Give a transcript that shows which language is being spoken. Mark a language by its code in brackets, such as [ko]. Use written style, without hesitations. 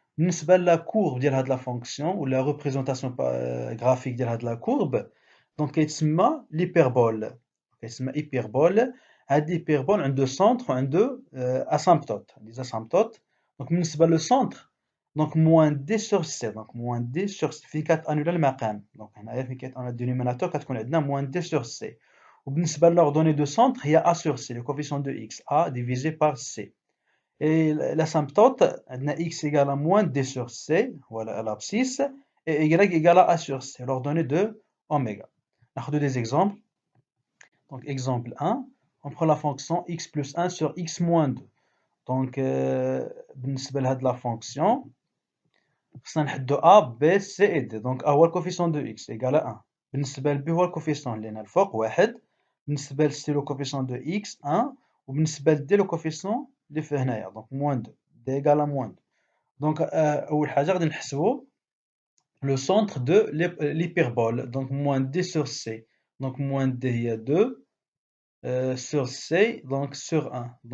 [ar] بالنسبة [fr] la courbe [ar] ديال هاد [fr] la fonction ou la représentation graphique ديال هاد la courbe donc [ar] كيتسمى [fr] l'hyperbole. [ar] كيتسمى [fr] hyperbole. [ar] هاد [fr] l'hyperbole [ar] عنده [fr] centre [ar] وعنده [fr] asymptote. Les asymptotes. Donc [ar] بالنسبة [fr] le centre donc moins d sur c. Donc moins d sur c [ar] فين كتانولا المقام. donc هنايا فين كيتانولا الدينوميناتور كتكون عندنا [fr] moins d sur c. [ar] وبالنسبة [fr] l'ordonnée de centre [ar] هي [fr] a sur c. Le coefficient de x a divisé par c. Et l'asymptote, on a x égale à moins d sur c, voilà l'abscisse, et y égale à a sur c, l'ordonnée de oméga. On a des exemples. Donc, exemple 1, on prend la fonction x plus 1 sur x moins 2. Donc, [ar] بالنسبة لهاد [fr] la fonction, [ar] خصنا نحدو [fr] a, b, c et d. Donc, a [ar] هو الكوفيسيون [fr] de x égale à 1. [ar] بالنسبة ل b هو الكوفيسيون اللي هنا الفوق 1. بالنسبة ل [fr] c le coefficient de x 1. [ar] وبالنسبة ل [fr] d le coefficient [ar] اللي فيه هنايا [fr] donc moins 2. d égale à moins 2. Donc, [ar] أول حاجة غادي نحسبو [fr] le centre de l'hyperbole. Donc, moins d sur c. Donc, moins d [ar] هي [fr] 2 sur c, donc sur 1.